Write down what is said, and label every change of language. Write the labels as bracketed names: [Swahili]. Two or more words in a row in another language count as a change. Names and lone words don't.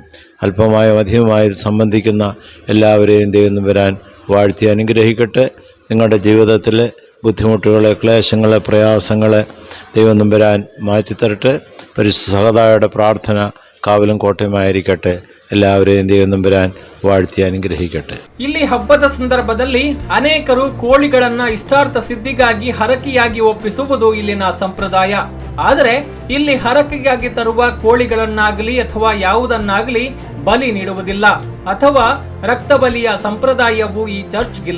[Malayalam] അല്പമായോ അധികമായി സംബന്ധിക്കുന്ന എല്ലാവരെയും ദൈവം വരാൻ വാഴ്ത്തി അനുഗ്രഹിക്കട്ടെ. നിങ്ങളുടെ ജീവിതത്തിലെ ബുദ്ധിമുട്ടുകളെ, ക്ലേശങ്ങളെ, പ്രയാസങ്ങളെ ദൈവം നമ്പരാൻ മാറ്റിത്തരട്ടെ. പരിശുദ്ധ സഹതായുടെ പ്രാർത്ഥന കാവലും കോട്ടയുമായിരിക്കട്ടെ. എല്ലാവരെയും ദൈവം നമ്പരാൻ വാഴ്ത്തി അനുഗ്രഹിക്കട്ടെ. [Kannada] ಇಲ್ಲಿ ಹಬ್ಬದ ಸಂದರ್ಭದಲ್ಲಿ ಅನೇಕರು ಕೋಳಿಗಳನ್ನ ಇಷ್ಟಾರ್ಥ ಸಿದ್ಧಿಗಾಗಿ ಹರಕೆಯಾಗಿ ಒಪ್ಪಿಸುವುದು ಇಲ್ಲಿನ ಸಂಪ್ರದಾಯ. ಆದರೆ ಇಲ್ಲಿ ಹರಕೆಗಾಗಿ ತರುವ ಕೋಳಿಗಳನ್ನಾಗಲಿ ಅಥವಾ ಯಾವುದನ್ನಾಗಲಿ ಬಲಿ ನೀಡುವುದಿಲ್ಲ ಅಥವಾ ರಕ್ತ ಬಲಿಯ ಸಂಪ್ರದಾಯವು ಈ ಚರ್ಚ್ಗಿಲ್ಲ.